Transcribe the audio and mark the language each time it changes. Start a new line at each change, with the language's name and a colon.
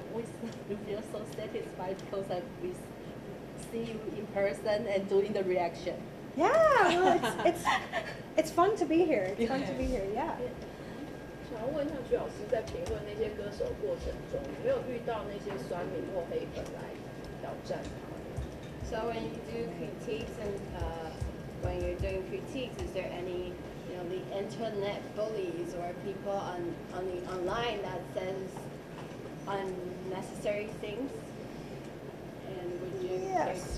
English: We feel so satisfied because we see you in person and doing the reaction. Yeah, well, it's fun to be here. It's fun to be here. Yeah.
Chinese: 想要问一下徐老师，在评论那些歌手过程中，有没有遇到那些酸民或黑粉来挑战他？
English: So when you do critiques and when you're doing critiques, is there any, you know, the internet bullies or people on the online that says unnecessary things? And would you Yes.